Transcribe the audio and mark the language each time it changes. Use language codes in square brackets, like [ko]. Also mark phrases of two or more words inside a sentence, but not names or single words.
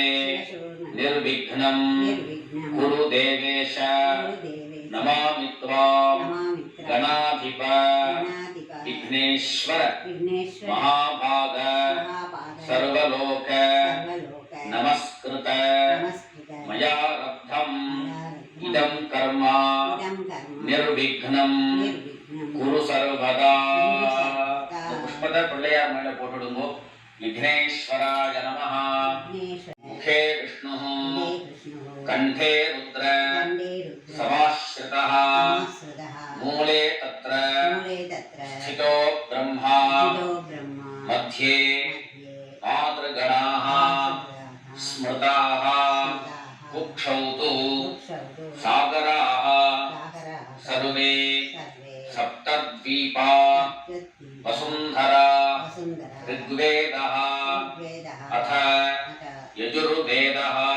[sa] निर्विघ्नं कुरु देवेश नमामि त्वां गणाधिप विघ्नेश्वर महाभाग सर्वलोक नमस्कृत मया रब्धम् इदं कर्म निर्विघ्नं कुरु सर्वदा। [ta] पुष्पத்தை பிள்ளையார் மேல போட்டுடுங்கோ. [sa] विघ्नेश्वराय नमः। मुखे विष्णुः कंठे रुद्र समाश्रितः मूले तत्र स्थितो ब्रह्मा मध्ये मातृगणाः स्मृताः कुक्षौ तु सागराः सर्वे सप्तद्वीपा वसुन्धरा ऋग्वेदः अथ यजुर्वेदः